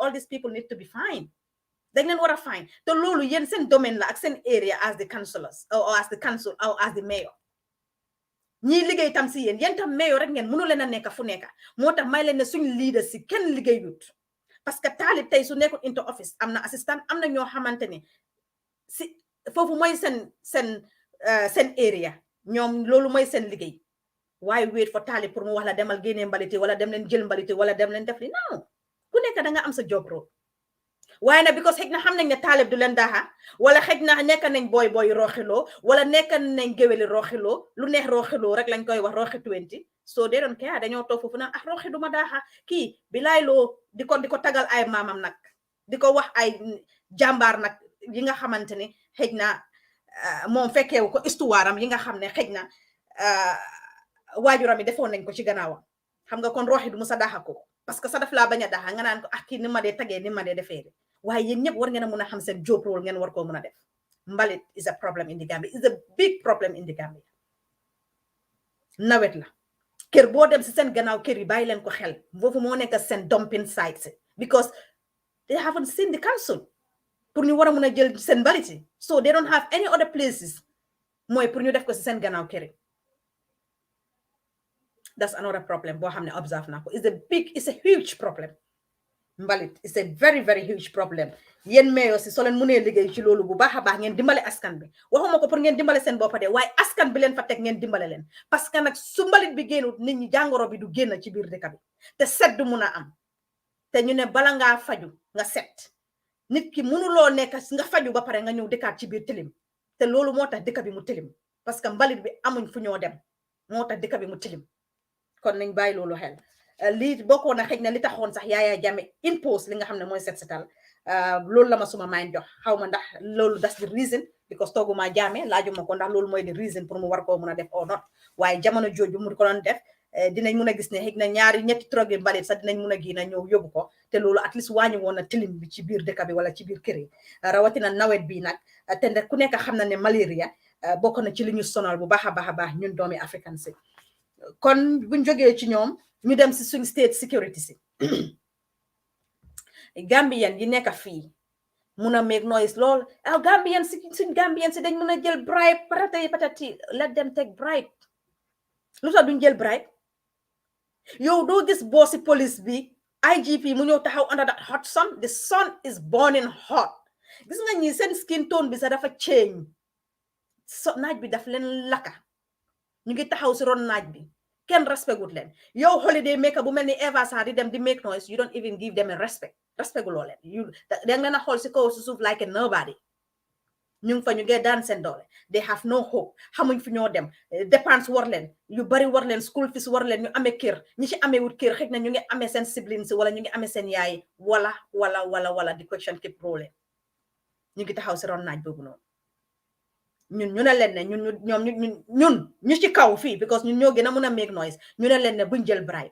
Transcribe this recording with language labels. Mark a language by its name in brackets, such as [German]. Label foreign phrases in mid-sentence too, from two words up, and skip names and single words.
[English] all these people need to be fined [Wolof] dañ leen war a fine te loolu yéen seen domaine la ak seen [English] area as the councillors or as the council or as the mayor [Wolof] ñii liggéey tam si yéen tam mayor rek ngeen mënu leen a nekk fu nekk moo tax may leen ne suñ leader si kenn liggéeyut [French] parce que [Wolof] Talib tey su nekkul [English] into office [Wolof] am na assistant am na ñoo xamante ne si foofu mooy seen area ñoom loolu mooy seen liggéey waaye [English] wait for Talib [Wolof] pour mu wax la demal génnee mbaliti wala dem leen jël mbaliti wala dem leen def li non ku nekk da nga am sa [English] job role [Wolof] waaye nag because xëj na xam nañ ne Talib du leen daaxa wala xëj na nekk nañ booy roxiloo wala nekk nañ géwéli roxiloo lu neex roxiloo rek lañ koy wax roxi 20 [English] so they don't care [Wolof] dañoo toog foofu nag roxi duma daaxa kii bilaay loo di ko tagal ay maamam nag di ko wax ay jàmbaar nag yi nga xamante ne xëj na moom fekkeewu ko histoire am yi nga xam ne xëj na waajuram yi defoon nañ ko ci gannaawam xam nga kon roxi du mu sa daaxa ko [French] parce que [Wolof] sa daf laa bañ a daaxa nga naan ko kii ni ma dee tagee ni ma dee defee de waaye yéen ñëpp war ngeen a mun a xam seen [English] job role [Wolof] ngeen war koo mun a def mbalit [English] is a problem in the Gambia is a big problem in the Gambia [Wolof] nawet la kër boo dem si seen gannaaw kër yi bàyyi leen ko xel foofu moo nekk seen [English] dumping sites because they haven't seen the council [Wolof] pour ñu war a mun a jël seen mbalit yi [English] so they don't have any other places [Wolof] mooy pour ñu def ko si seen gannaaw kër yi [English] that's another problem [Wolof] boo xam ne observe naa ko [English] it's a huge problem [Wolof] mbalit [English] is a very very huge problem [Wolof] yéen mayor si soo leen mënee liggéey ci loolu bu baax a baax ngeen dimbale askan bi waxuma ko pour ngeen dimbale seen boppa de waaye askan bi leen fa teg ngeen dimbale leen [French] parce que [Wolof] nag su mbalit bi génnut nit ñi jàngoro bi du génn ci biir dëkk bi te set du mun a am te ñu ne bala ngaa faju nga set nit ki mënuloo nekk nga faju ba pare nga ñëw dëkkaat ci biir tilim te loolu moo tax dëkk bi mu tilim [French] parce que [Wolof] mbalit bi amuñ fu ñoo dem moo tax dëkk bi mu tilim kon nañ bàyyi loolu xel lii bokkoon na xëj na li taxoon sax Yaya Jammeh impose li nga xam ne mooy setal loolu la ma suma mind jox xaw ma ndax loolu [English] that's the reason because [Wolof] tooguma Jammeh laajuma ko ndax loolu mooy [English] the reason [Wolof] pour mu war koo mun a def [English] or not [Wolof] waaye jamono jooju mu ko doon def dinañ mun a gis ne xëj na ñetti trogi mbalit sax dinañ mun a génn ñëw yóbbu ko te loolu [English] at least [Wolof] wàññi woon na tilim bi ci biir dëkk bi wala ci biir kër yi rawatina nawet bi nag te ku nekk xam na ne malaria bokk na ci li ñu sonal bu baax a baax ñun doomi african si kon buñ jógee ci ñoom ñu dem si suñ state security si Gambian yi nekk fii muna [English] make noise [Wolof] lol Gambians dañ muna jël bribe patati [English] let them take bribe [Wolof] lu tax duñ jël bribe yow do gis bossi police bi IGP mu ñëw taxaw [English] under that hot sun. The sun is burning hot. [Wolof] Gis nga ñi seen [English] skin tone [Wolof] bi sa dafa change. So naaj bi daf leen laka. Ñu ngi taxaw si ron naaj bi. Kenn respect wut leen. Yow holiday maker bu mel ni Eva Sarr di dem di [English] make noise, you don't even give them a respect. [Wolof] Respect gu loo leen. You da nga na xool si kaw si suuf [English] like a nobody. [Wolof] ñu ngi fa ñu ngi daan seen doole. [English] They have no hope. [Wolof] Xamuñ fi ñoo dem. Dépense war leen. Yu bari war leen. [English] School fees [Wolof] war leen. Ñu amee kër. ñi ci amee wut kër xëy na ñu ngi amee seen siblings wala ñu ngi amee seen yaay wala di [English] question keep rolling. [Wolof] ñu ngi taxaw si ron naaj boobu noonu. ñun ñu ne leen ne ñun ñu ci kaw fii because ñun ñoo gën a mun a [English] make noise [Wolof] ñu ne leen ne buñ jël bribe.